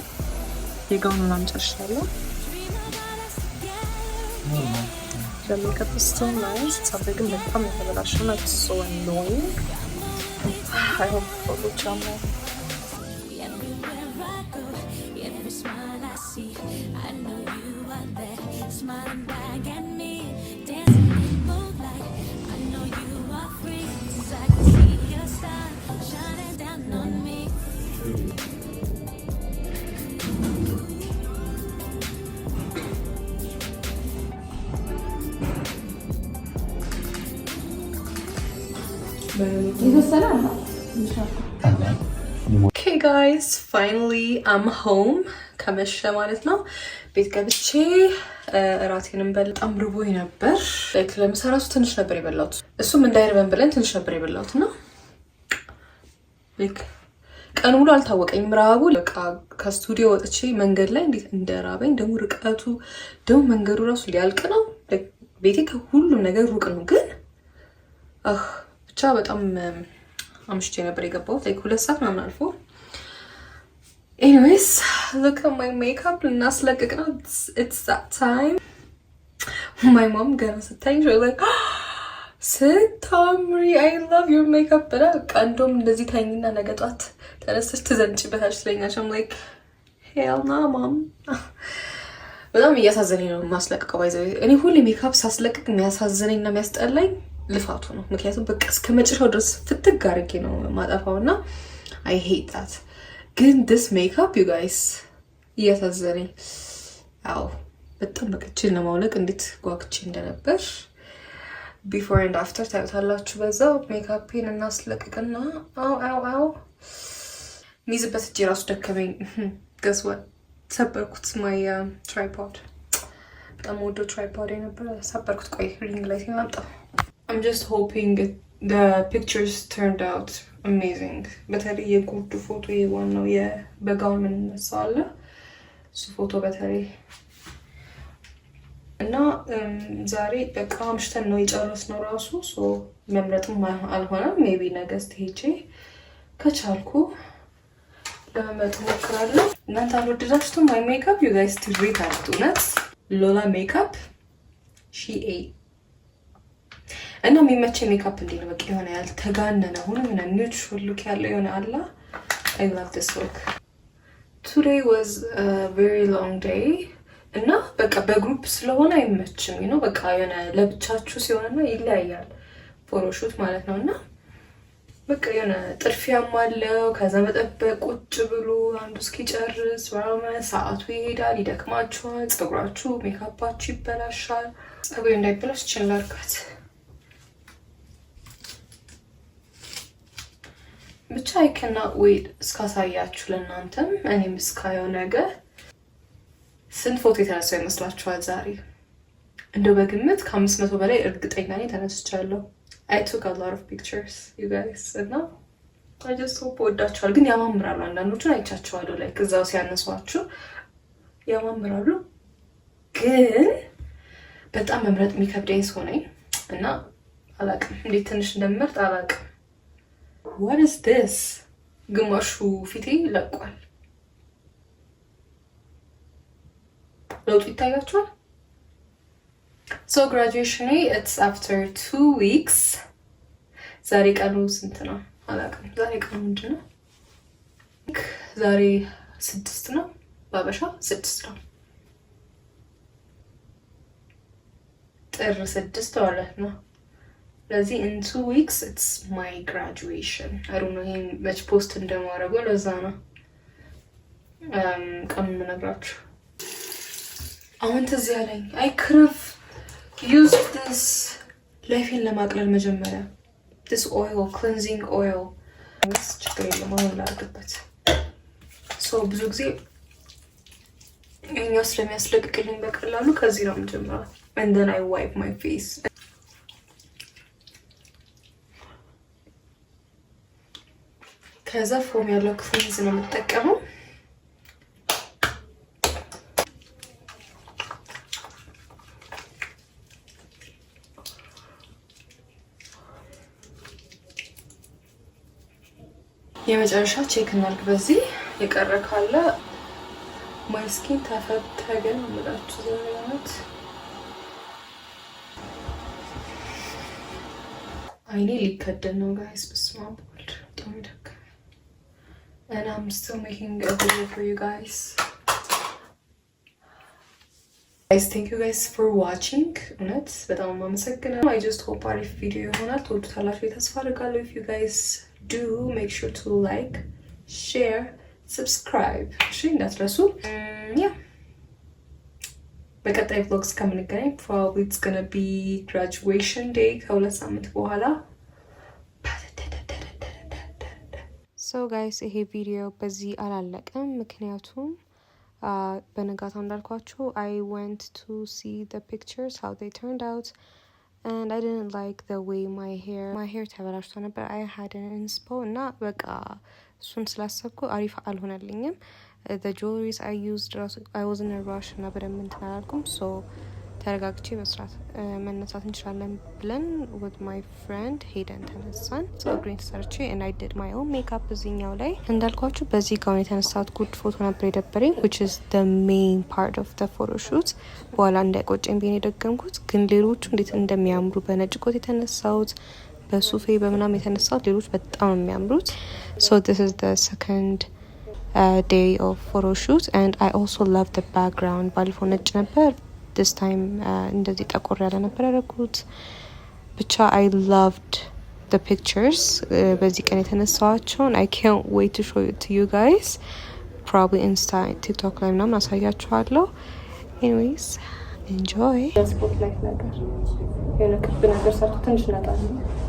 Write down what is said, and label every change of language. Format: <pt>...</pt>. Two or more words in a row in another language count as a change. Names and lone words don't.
<en>You're going on ጨርሻለሁ. The makeup is still nice. It's a bit</en> <am>በጣም የተበላሸ ነው.</am> <en>It's so annoying. I hope it will charm me. Smiling back at me, dancing in moonlight. I know you are free, 'cause I can see your star shining down on me. Okay guys, finally I'm home.</en> <am>ከመሸ ማለት ነው ቤት ገብቼ እራቴንም በጣም ርቦኝ ነበር። ላይክ ለምሰራሱ ትንሽ ነበር የበላሁት፣ እሱም እንዳይርበን ብለን ትንሽ ነበር የበላሁት እና ላይክ ቀን ሙሉ አልታወቀኝም ረሃቡ። በቃ ከስቱዲዮ ወጥቼ መንገድ ላይ እንዴት እንደራበኝ ደግሞ ርቀቱ ደግሞ መንገዱ ራሱ ሊያልቅ ነው። ቤቴ ከሁሉም ነገር ሩቅ ነው፣ ግን ብቻ በጣም አምሽቼ ነበር የገባሁት። ላይክ 2 ሰዓት ምናምን አልፎ</am> <en>Anyways, look at my makeup.</en> <am>ልናስለቅቅ ነው.</am> <en>It's that time. My mom</en> <am>ገና ስታኝ</am> <en>she was like, ስታምሪ I love your makeup</en> <am>ብላ ቀንዶም እንደዚህ ታኝና ነገ ጧት ተነስተሽ ትዘንጭበታለሽ ትለኛለች።</am> <en>I'm like hell no mom.</en> <am>በጣም እያሳዘነኝ ነው ማስለቅቀው። ባይዘው እኔ ሁሌ ሜካፕ ሳስለቅቅ የሚያሳዝነኝና የሚያስጠላኝ ልፋቱ ነው። ምክንያቱም በቃ እስከ መጨረሻው ድረስ ፍትግ አድርጌ ነው ማጠፋውና</am> <en>I hate that.</en> <am>ግን</am> <en>this makeup you guys</en> <am>እያሳዘነኝ አው በጣም በቀጭን ለማውለቅ እንዴት ጓግቼ እንደነበር</am> <en>before and after</en> <am>ታዩታላችሁ። በዛው ሜካፔን እናስለቅቅና አው ሚዝበት እጄ ራሱ ደከመኝ።</am> <en>guess what</en> <am>ሰበርኩት</am> <en>my tripod።</en> <am>በጣም ወዶ tripod ነበር ሰበርኩት። ቆይ ሪንግ ላይ ሲመጣ</am> <en>I'm just hoping the pictures turned out amazing.</en> <am>በተለይ የጉርዱ ፎቶ የዋናው የበጋውን ምን ነሳለ እሱ ፎቶ በተለይ እና ዛሬ በቃ አምሽተን ነው የጨረስነው ራሱ ሶ መምረጥም አልሆነም። ሜቢ ነገስት ሄጄ ከቻልኩ ለመመጥ ሞክራለሁ። እናንተ አልወደዳችሁትም my makeup?</am> <en>you guys to rate it</en> <am>እውነት ሎላ ሜካፕ</am> <en>she ate</en> <am>እና የሚመቸኝ ሜካፕ እንዴ ነው በቃ የሆነ ያልተጋነነ ሆነ ምን</am> <en>neutral look</en> <am>ያለው የሆነ አላ</am> <en>I love this look. Today was a very long day</en> <am>እና በቃ በግሩፕ ስለሆነ አይመችም ነው በቃ የሆነ ለብቻችሁ ሲሆንና ይለያያል ፎቶሹት ማለት ነውና በቃ የሆነ ጥርፊያም አለው። ከዛ መጠበቅ ቁጭ ብሎ አንዱ እስኪጨርስ ሰዓቱ ይሄዳል፣ ይደክማችኋል፣ ፀጉራችሁ ሜካፓችሁ ይበላሻል። ፀጉሬ እንዳይበላሽ ችላርካት ብቻ</am> <en>I cannot wait</en> <am>እስካሳያችሁ ለእናንተም እኔም እስካየው ነገር። ስንት ፎቶ የተነሳው ይመስላችኋል ዛሬ? እንደው በግምት ከ500 በላይ እርግጠኛ ነኝ ተነስቻለሁ።</am> <en>I took a lot of pictures you guys</en> <am>እና</am> <en>I just hope</en> <am>ወዳቸዋል። ግን ያማምራሉ። አንዳንዶቹን አይቻቸዋለሁ ላይ እዛው ሲያነሷችሁ ያማምራሉ። ግን በጣም መምረጥ የሚከብደኝ ሰው ነኝ እና አላቅም እንዴት ትንሽ እንደምመርጥ አላቅም።</am> <en>what is this?</en> <am>ግማሹ ፊቴ ለቋል። ለውጡ ይታያችኋል።</am> <en>so graduation it's after 2 weeks።</en> <am>ዛሬ ቀኑ ስንት ነው አላቅም። ዛሬ ቀኑ ምንድን ነው? ዛሬ 6 ነው ባበሻ 6 ነው። ጥር 6 ማለት ነው። ለዚህ</am> <en>in 2 weeks it's my graduation። I don't know</en> <am>ይሄን መች ፖስት እንደማደርገው ለዛ ነው ቀኑን የምነግራችሁ። አሁን ትዝ ያለኝ</am> <en>I could have used this</en> <am>ላይፌን ለማቅለል መጀመሪያ</am> <en>this oil cleansing oil</en> <am>ምስ ችግር የለም አሁን ላድርግበት። ብዙ ጊዜ እኛው ስለሚያስለቅቅልኝ በቀላሉ ከዚህ ነው የምጀምረው</am> <en>and then I wipe my face።</en> <am>ከዛ ፎም ያለው ክሊንዝ ነው የምጠቀመው። የመጨረሻ ቼክ እናድርግ። በዚህ የቀረ ካለ</am> <en>my skin</en> <am>ተፈተገ ነው የምላችሁ ዘመናት። አይኔ ሊከደን ነው ጋይስ። በስመ አብ ወልድ በጣም ደግ</am> <en>and I'm still making a video for you guys. Thank you guys for watching.</en> <am>እውነት በጣም አመሰግናለሁ።</am> <en>I just hope</en> <am>አሪፍ ቪዲዮ ይሆናል። ትወዱታላችሁ ተስፋ አደርጋለሁ።</am> <en>If you guys do, make sure to like, share, subscribe.</en> <am>እሺ እንዳትረሱ።</am> <en>Yeah.</en> <am>በቀጣይ vlogs ከምንገናኝ</am> <en>probably it's gonna be graduation day</en> <am>ከሁለት ሳምንት በኋላ።</am> <en>So guys</en> <am>ይሄ ቪዲዮ በዚህ አላለቀም ምክንያቱም በነጋታው እንዳልኳችሁ</am> <en>I went to see the pictures how they turned out and I didn't like the way my hair</en> <am>ተበላሽቶ ነበር።</am> <en>I had an</en> <am>inspo እና በቃ እሱን ስላሰብኩ አሪፍ አልሆነልኝም።</am> <en>the jewelries I used I was in a rush</en> <am>እና በደንብ እንትን አላልኩም። so ተረጋግቼ መስራት መነሳት እንችላለን ብለን</am> <en>with my friend</en> <am>ሄደን ተነሳን። ፀጉሬን ተሰርቼ</am> <en>and I did my own makeup</en> <am>እዚህኛው ላይ እንዳልኳችሁ በዚህ ጋር የተነሳሁት</am> <en>good photo</en> <am>ነበር የደበረኝ</am> <en>which is the main part of the photo shoot።</en> <am>በኋላ እንዳይቆጨኝ ብዬ የደገምኩት ግን ሌሎቹ እንዴት እንደሚያምሩ በነጭ ኮት የተነሳሁት በሱፌ በምናም የተነሳሁት ሌሎች በጣም የሚያምሩት።</am> <en>so this is the second day of photo shoot and I also love the background።</en> <am>ባለፈው ነጭ ነበር</am> <en>this time</en> <am>እንደዚህ ጠቆር ያለ ነበር ያደረኩት። ብቻ</am> <en>I loved the pictures</en> <am>በዚህ ቀን የተነሳኋቸውን</am> <en>I can't wait to show it to you guys probably Insta TikTok</en> <am>ላይ ምናምን አሳያችኋለሁ።</am> <en>anyways enjoy።</en> <am>ስፖትላይት ነገር የሆነ ክብ ነገር ሰርቶ ትንሽ ነጣ ነው</am>